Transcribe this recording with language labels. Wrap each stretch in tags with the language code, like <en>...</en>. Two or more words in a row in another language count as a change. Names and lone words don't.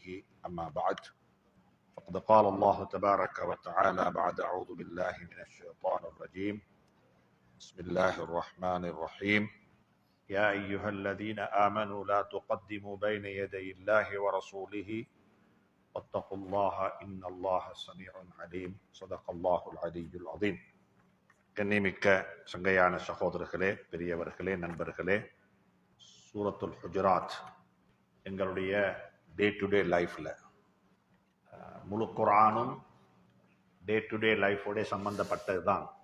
<ar>أما بعد، فقد قال الله تبارك وتعالى بعد أعوذ بالله من الشيطان الرجيم. بسم الله الرحمن الرحيم. يا أيها الذين آمنوا لا تقدموا بين يدي الله ورسوله واتقوا الله إن الله سميع عليم. صدق الله العلي العظيم.</ar> <ta>கண்ணியமிக்க சங்கையான சகோதரர்களே, பெரியவர்களே, நண்பர்களே, சூரத்துல் ஹுஜராத் எங்களுடைய</ta> <en>day to day life</en> <ta>முழு குர்ஆனும்</ta> <en>day to day life</en> <ta>சம்பந்தப்பட்டது தான்.</ta>